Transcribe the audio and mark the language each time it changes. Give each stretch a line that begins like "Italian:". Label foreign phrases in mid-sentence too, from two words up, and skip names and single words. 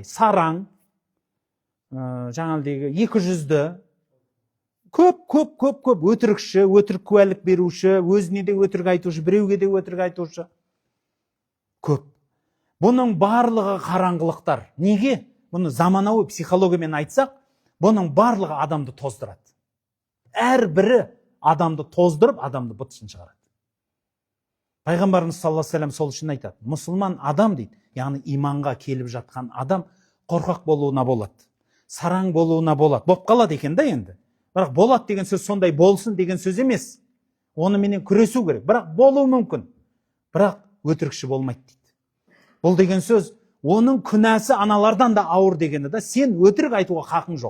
Kazakh: Сараң, жаңағыдай 200-ді, көп өтірікші, өтірік куәлік беруші, өзіне де өтірік айтушы, біреуге де өтірік айтушы. Көп. Бұның барлығы қараңғылықтар. Неге? Бұны заманауи психологиямен айтсақ, бұның барлығы адамды тоздырады. Әрбірі адамды тоздырып, адамды бытышын шығарады. Пайғамбарымыз
Arabic: صلى الله عليه وسلم
Kazakh: сол үшін айтады: мұсылман адам дейді, яғни иманға келіп жатқан адам қорқақ болуына болады, сараң болуына болады. Боп қалады екен да енді. Бірақ болады деген сөз сондай болсын деген сөз емес. Онымен күресу керек. Бірақ болуы мүмкін. Бірақ өтірікші болмайды дейді. Бұл деген сөз, оның күнәсі аналардан да ауыр дегені да, сен өтірік айтуға хақың жоқ.